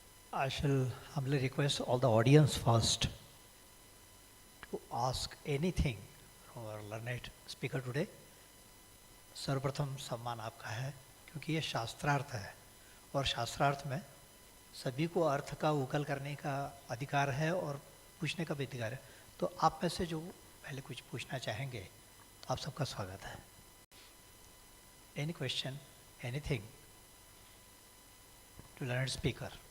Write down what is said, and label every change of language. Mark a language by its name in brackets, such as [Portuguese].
[English] I shall humbly request all the audience first to ask anything from our learned speaker today. [Hindi] सर्वप्रथम सम्मान आपका है, क्योंकि ये शास्त्रार्थ है और शास्त्रार्थ में सभी को अर्थ का उकल करने का अधिकार है और पूछने का भी अधिकार है. तो आप में से जो पहले कुछ पूछना चाहेंगे, आप सबका स्वागत है. [English] Any question, anything to learned speaker?